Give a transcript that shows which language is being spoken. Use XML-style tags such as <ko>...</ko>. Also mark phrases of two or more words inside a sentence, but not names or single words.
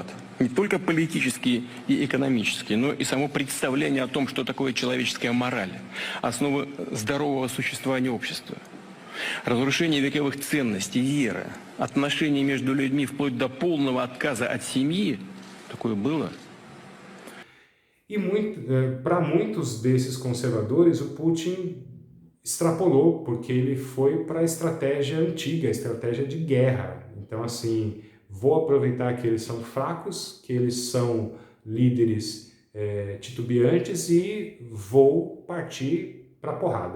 <ru>Не только политический и экономический, но и само представление о том, что такое человеческая мораль, основы здорового существования общества. Разрушение вековых ценностей, веры, отношений между людьми вплоть до полного отказа от семьи, такое было.</ru> <pt>E para muitos desses conservadores, o Putin extrapolou, porque ele foi para a estratégia antiga, a estratégia de guerra. Então, assim, vou aproveitar que eles são fracos, que eles são líderes titubeantes e vou partir para a porrada.</pt>